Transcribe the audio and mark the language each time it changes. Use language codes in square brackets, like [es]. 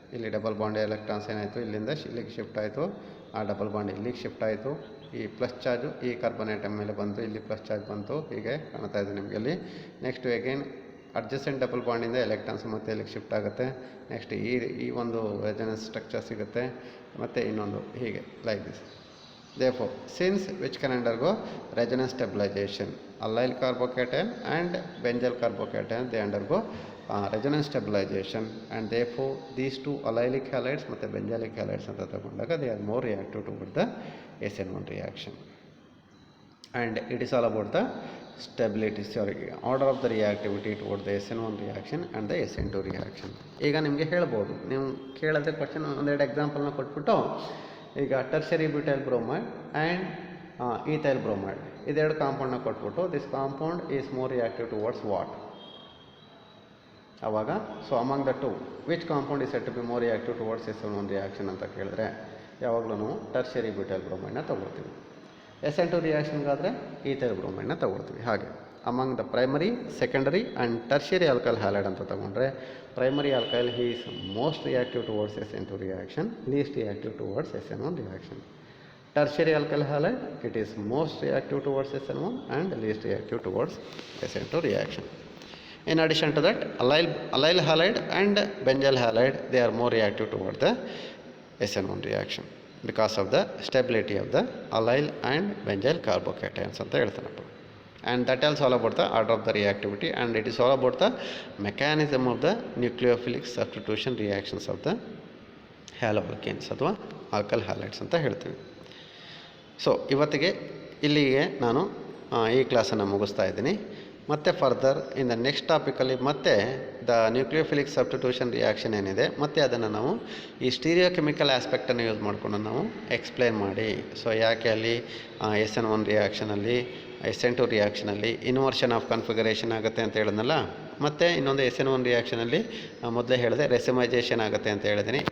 [kn] ಇಲ್ಲಿ double bond electrons ಏನಾಯಿತು, ಇಲ್ಲಿಂದ ಇಲ್ಲಿಗೆ ಶಿಫ್ಟ್ ಆಯಿತು, ಆ ಡಬಲ್ ಬಾಂಡ್ ಇಲ್ಲಿಗೆ ಶಿಫ್ಟ್ ಆಯಿತು, ಈ ಪ್ಲಸ್ ಚಾರ್ಜು ಈ ಕಾರ್ಬನ್ ಐಟಮ್ ಮೇಲೆ ಬಂತು, ಇಲ್ಲಿ ಪ್ಲಸ್ ಚಾರ್ಜ್ ಬಂತು, ಹೀಗೆ ಕಾಣ್ತಾ ಇದೆ ನಿಮಗೆ ಅಲ್ಲಿ. Next again adjacent double ಬಾಂಡಿಂದ electrons ಮತ್ತೆ ಇಲ್ಲಿಗೆ ಶಿಫ್ಟ್ ಆಗುತ್ತೆ. ನೆಕ್ಸ್ಟ್ ಈ ಒಂದು ರೆಜೊನೆನ್ಸ್ ಸ್ಟ್ರಕ್ಚರ್ ಸಿಗುತ್ತೆ, ಮತ್ತು ಇನ್ನೊಂದು ಹೀಗೆ [en] Like this. Therefore, since which can undergo resonance stabilization, allyl carbocation and benzyl carbocation, they undergo resonance stabilization, and therefore these two allylic halides ಮತ್ತು benzylic halides [kn] ಅಂತ ತಗೊಂಡಾಗ [en] they are more reactive toward the SN1 reaction. And it is all about the stability, order of the reactivity toward the SN1 reaction and the SN2 reaction. [kn] ಈಗ ನಿಮಗೆ ಹೇಳ್ಬೋದು, ನೀವು ಕೇಳಿದ್ರೆ question ಒಂದೆರಡು ಎಕ್ಸಾಂಪಲ್ನ ಕೊಟ್ಬಿಟ್ಟು, [en] ಈಗ tertiary butyl bromide and ethyl bromide ಇದೆರಡು ಕಾಂಪೌಂಡ್ನ ಕೊಟ್ಬಿಟ್ಟು this compound is more reactive towards what, ಆವಾಗ so among the two which compound is set to be more reactive towards SN1 reaction [kn] ಅಂತ ಕೇಳಿದ್ರೆ ಯಾವಾಗಲೂ ನಾವು ಟರ್ಷರಿ ಬ್ಯೂಟೈಲ್ ಬ್ರೋಮೈಡ್ನ ತೊಗೊಳ್ತೀವಿ. SN2 ರಿಯಾಕ್ಷನ್ಗಾದರೆ ಈಥೈಲ್ ಬ್ರೋಮೈಡ್ನ ತೊಗೊಳ್ತೀವಿ. ಹಾಗೆ [en] Among the primary, secondary and tertiary alkyl halide ಅಂತ ತೊಗೊಂಡ್ರೆ primary alkyl he is most reactive towards SN2 reaction, least reactive towards SN1 reaction. Tertiary alkyl halide, it is most reactive towards SN1 and least reactive towards SN2 reaction. In addition to that, allyl halide and benzyl halide, they are more reactive towards the SN1 reaction because of the stability of the allyl and benzyl carbocations [kn] ಅಂತ ಹೇಳ್ತಾನಪ್ಪ. [en] And that is all about the order of the reactivity, and it is all about the mechanism of the nucleophilic substitution reactions of the haloalkanes [kn] ಅಥವಾ alkyl halides ಅಂತ ಹೇಳ್ತೀವಿ. So ಇವತ್ತಿಗೆ ಇಲ್ಲಿಗೆ ನಾನು ಈ ಕ್ಲಾಸನ್ನು ಮುಗಿಸ್ತಾ ಇದ್ದೀನಿ. ಮತ್ತು ಫರ್ದರ್ ಇನ್ ದ ನೆಕ್ಸ್ಟ್ ಟಾಪಿಕಲ್ಲಿ ಮತ್ತೆ ದ ನ್ಯೂಕ್ಲಿಯೋಫಿಲಿಕ್ ಸಬ್ಸ್ಟಿಟ್ಯೂಷನ್ ರಿಯಾಕ್ಷನ್ ಏನಿದೆ ಮತ್ತು ಅದನ್ನು ನಾವು ಈ ಸ್ಟೀರಿಯೋ ಕೆಮಿಕಲ್ ಆಸ್ಪೆಕ್ಟನ್ನು ಯೂಸ್ ಮಾಡಿಕೊಂಡು ನಾವು ಎಕ್ಸ್ಪ್ಲೇನ್ ಮಾಡಿ, ಸೊ ಯಾಕೆ ಅಲ್ಲಿ SN1 ರಿಯಾಕ್ಷನಲ್ಲಿ SN2 ರಿಯಾಕ್ಷನಲ್ಲಿ inversion of configuration ಆಗುತ್ತೆ ಅಂತ ಹೇಳಿದ್ನಲ್ಲ, ಮತ್ತು ಇನ್ನೊಂದು SN1 ರಿಯಾಕ್ಷನಲ್ಲಿ ಮೊದಲೇ ಹೇಳಿದೆ ರೆಸಿಮೈಜೇಷನ್ ಆಗುತ್ತೆ ಅಂತ ಹೇಳಿದ್ದೀನಿ.